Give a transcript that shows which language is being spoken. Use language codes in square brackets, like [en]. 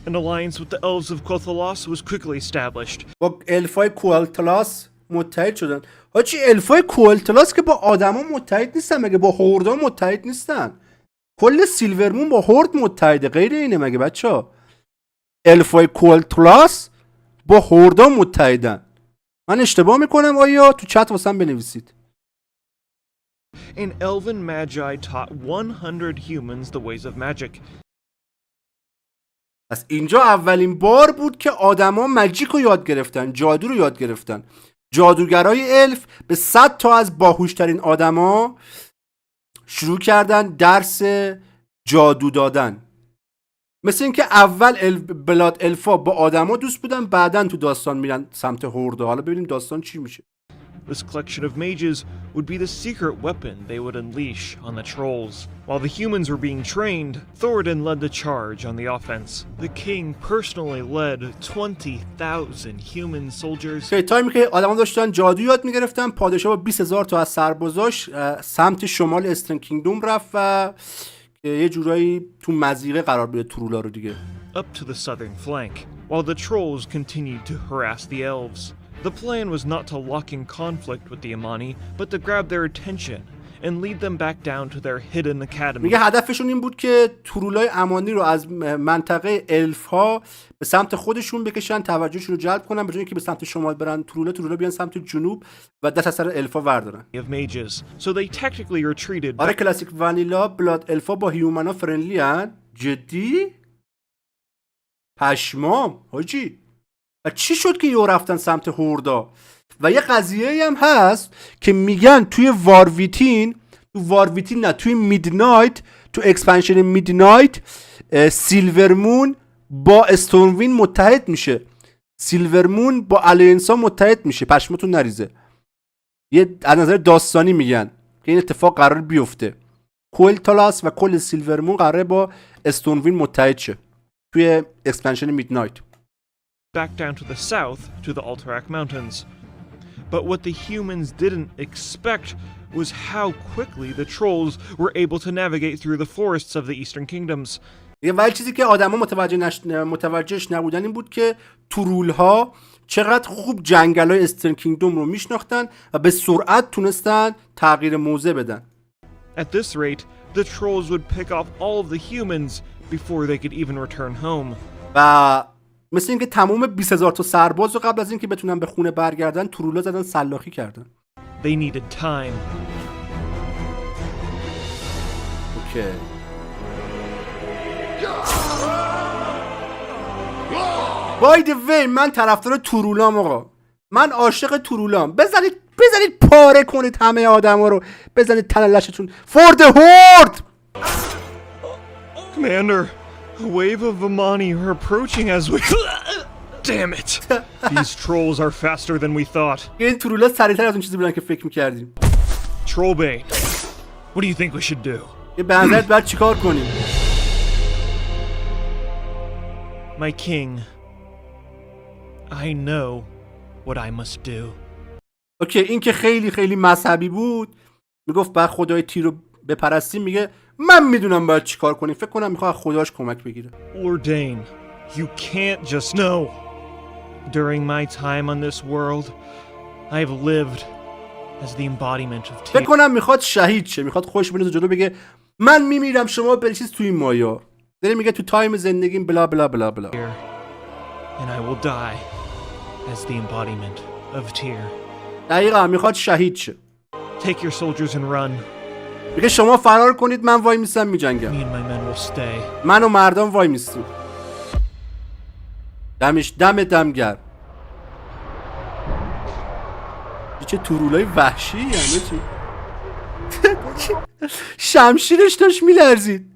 [en] An alliance with the elves of Kothalos was quickly established. [fa] با الفای کوالتلاس متحد شدن. حاجی الفای کوالتلاس که با آدما متحد نیستن، مگه با هوردا متحد نیستن؟ کل سیلورمون با هورد متحده، غیر اینه مگه بچه‌ها؟ الفای کوالتلاس با هوردا متحدن. من اشتباه میکنم آیا؟ تو چت واسم بنویسید. [en] An elven magi taught 100 humans the ways of magic. [fa] پس اینجا اولین بار بود که آدما ماجیک رو یاد گرفتن، جادو رو یاد گرفتن. جادوگرای الف به 100 تا از باهوشترین آدما شروع کردن درس جادو دادن. مثل اینکه اول بلاد الفا با آدما دوست بودن، بعدن تو داستان میرن سمت هوردا. حالا ببینیم داستان چی میشه. [en] This collection of mages would be the secret weapon they would unleash on the trolls. While the humans were being trained, Thoradin led the charge on the offense. The king personally led 20,000 human soldiers. [fa] که تایمی که آدما داشتن جادو یاد میگرفتن، پادشاه با 20,000 تا از سربازاش سمت شمال استرن کینگدوم رفت و یه جورایی تو مضیقه قرار بده ترولا رو دیگه. [en] Up to the southern flank, while the trolls continued to harass the elves. The plan was not to lock in conflict with the Amani, but to grab their attention and lead them back down to their hidden academy. [fa] میگه هدفشون این بود که ترولای امانی رو از منطقه الف ها به سمت خودشون بکشن، توجهشون رو جلب کنن، به جای اینکه به سمت شمال برن ترولا بیان سمت جنوب و دست از سر الفا وردارن. [en] So they technically retreated. [fa] آره کلاسیک وانیلا بلاد الفا با هیومنا فرندلی ان. جدی؟ پشمام حاجی. و چی شد که یهو رفتن سمت هوردا؟ و یه قضیه هم هست که میگن توی وارویتین نه، توی میدنایت، تو اکسپنشن میدنایت سیلورمون با استونوین متحد میشه. سیلورمون با الینسا متحد میشه. پشمتون نریزه. یه از نظر داستانی میگن که این اتفاق قرار بیفته. کوالتلاس و کل سیلورمون قراره با استونوین متحد شه توی اکسپنشن میدنایت. [en] Back down to the south to the Alterac Mountains. But what the humans didn't expect was how quickly the trolls were able to navigate through the forests of the Eastern Kingdoms. [fa] ولی چیزی که آدما متوجهش نبودن این بود که ترول‌ها چقدر خوب جنگل‌های استرن کینگدوم رو میشناختن و به سرعت تونستن تغییر موضع بدن. [en] At this rate, the trolls would pick off all of the humans before they could even return home. [fa] و مثل اینکه تمام 20,000 تا سرباز رو قبل از اینکه بتونن به خونه برگردن ترولا زدن سلاخی کردن. [en] They needed time. [fa] اوکی. بای دی وی من طرفدار ترولام آقا. من عاشق ترولام. بزنید پاره کنید همه آدما رو. بزنید تلاشتون. [en] For the horde. Commander, a wave of Amani are approaching as we... Damn it! These trolls are faster than we thought. [fa] این ترولا سریعتر از اون چیزی بودن که فکر می‌کردیم. [en] Trollbane, what do you think we should do? [fa] به نظرت باید چیکار کنیم؟ [en] My king, I know what I must do. [fa] اوکی این که خیلی خیلی مذهبی بود، میگفت بعد خدای تیر رو بپرستیم، میگه من میدونم باید چیکار کنیم. فکر کنم میخواد خداش کمک بگیره. [en] Lord Dane, you can't just know. During my time on this world, I've lived as the embodiment of [fa] فکر کنم میخواد شهید شه، میخواد خودش بنوزه جلو بگه من میمیرم شما بریشید توی این مایا. داره میگه تو تایم زندگیم بلا بلا بلا بلا. [en] and I will die as the embodiment of tear. [fa] دقیقا میخواد شهید شه. [en] Take your soldiers and run. [fa] میگه شما فرار کنید من وای میستم میجنگم. [en] Me and my men will stay. [fa] من و مردم وای میستیم. دم گرم. چه تورولای وحشی یعنی چی؟ شمشیرش داشت میلرزید.